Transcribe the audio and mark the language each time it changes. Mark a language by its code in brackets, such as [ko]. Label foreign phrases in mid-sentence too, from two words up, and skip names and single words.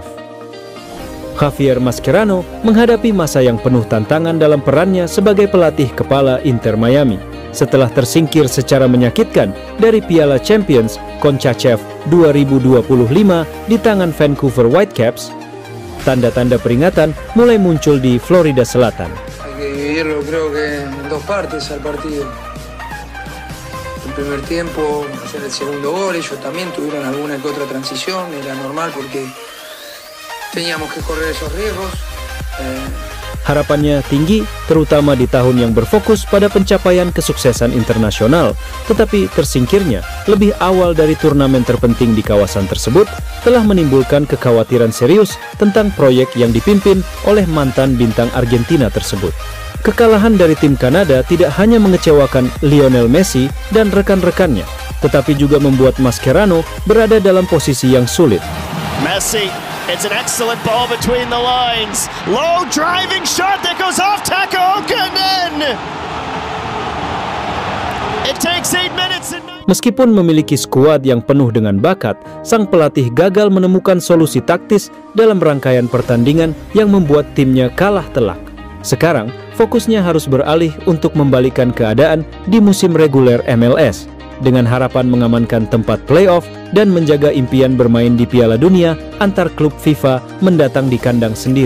[id] Javier Mascherano menghadapi masa yang penuh tantangan dalam perannya sebagai pelatih kepala Inter Miami setelah tersingkir secara menyakitkan dari Piala Champions CONCACAF 2025 di tangan Vancouver Whitecaps. Tanda-tanda peringatan mulai muncul di Florida Selatan. [es] Creo que en dos partes al partido. El primer tiempo, hacer el segundo gol, ellos también tuvieron alguna que otra transición, era normal porque teníamos que correr esos riesgos. [id] Harapannya tinggi, terutama di tahun yang berfokus pada pencapaian kesuksesan internasional, tetapi tersingkirnya lebih awal dari turnamen terpenting di kawasan tersebut telah menimbulkan kekhawatiran serius tentang proyek yang dipimpin oleh mantan bintang Argentina tersebut. Kekalahan dari tim Kanada tidak hanya mengecewakan Lionel Messi dan rekan-rekannya, tetapi juga membuat Mascherano berada dalam posisi yang sulit. [en] Messi, it's an excellent ball between the lines. Low driving shot that goes off Takaokanen. It takes 8 minutes and [id] Meskipun memiliki skuad yang penuh dengan bakat, sang pelatih gagal menemukan solusi taktis dalam rangkaian pertandingan yang membuat timnya kalah telak. Sekarang, fokusnya harus beralih untuk membalikkan keadaan di musim reguler MLS, dengan harapan mengamankan tempat playoff dan menjaga impian bermain di Piala Dunia antar klub FIFA mendatang di kandang sendiri.